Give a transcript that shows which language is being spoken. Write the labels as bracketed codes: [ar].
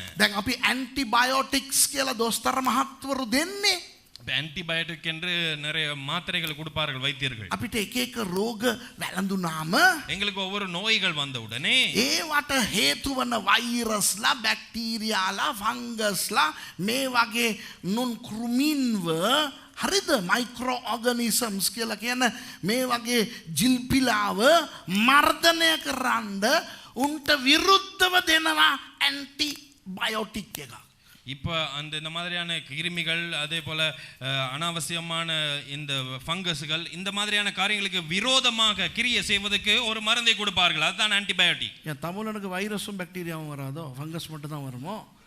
[si] දැන් අපි ඇන්ටිබයොටික්ස් කියලා දොස්තර මහත්වරු දෙන්නේ. [ta] ஆன்டிபயோட்டிக் என்று நிறைய மாத்திரைகள் கொடுப்பார்கள் வைத்தியர்கள். [si] අපිට එක එක රෝග වැළඳුනාම [ta] எங்களுக்கு ஒவ்வொரு நோய்கள் வந்த உடனே [si] ඒවට හේතු වන වෛරස්ලා බැක්ටීරියාලා ෆංගස්ලා මේ වගේ නොන් කෘමීන්ව හරිද මයික්‍රෝ ඕගනිසම්ස් කියලා කියන මේ වගේ ජිල්පිලාව මර්ධනය කරන්න උන්ට විරුද්ධව දෙනවා ඇන්ටිබයොටික් එකක්. [ta] இப்போ இந்த மாதிரியான கிருமிகள் அதே போல அனாவசியமான இந்த ஃபங்கஸ்கள் இந்த மாதிரியான காரியங்களுக்கு விரோதமாக கிரியை செய்வதற்கு ஒரு மருந்தை கொடுப்பார்கள். அதுதான் ஆன்டிபயோட்டிக். ஏன் தமிழனுக்கு வைரஸும் பாக்டீரியாவும் வராதோ, ஃபங்கஸ் மட்டும் தான் வருமோ?